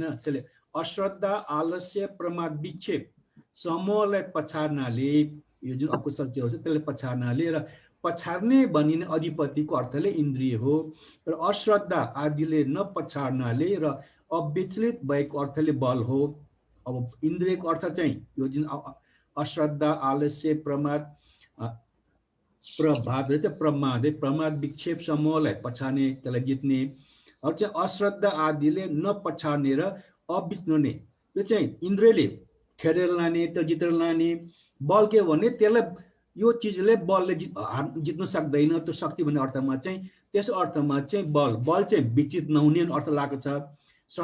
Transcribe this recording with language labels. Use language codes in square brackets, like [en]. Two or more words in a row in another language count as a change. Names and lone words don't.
[ne] त्यसले अश्रद्धा, आलस्य, प्रमाद, विक्षेप समूहलाई पछार्नाले, यो जुन अकुशल चिज छ त्यसले पछार्नाले र पछार्ने भनिने अधिपतिको अर्थले इन्द्रिय हो। र अश्रद्धा आदिले नपछार्नाले र अविचलित भएको अर्थले बल हो। अब इन्द्रियको अर्थ चाहिँ यो जुन अश्रद्धा, आलस्य, प्रमाद, प्रमाद, विक्षेप समूहलाई पछार्ने, त्यसलाई जित्ने। अब चाहिँ अश्रद्धा आदिले नपछार्ने र अविचल्ने, यो चाहिँ इन्द्रियले खेरेर लाने, त्यो जितेर लाने। बल के भने त्यसलाई यो चिजले बलले जित्न सक्दैन। त्यो शक्ति भन्ने अर्थमा चाहिँ त्यस अर्थमा चाहिँ बल चाहिँ विचित नहुने अर्थ लागेको छ।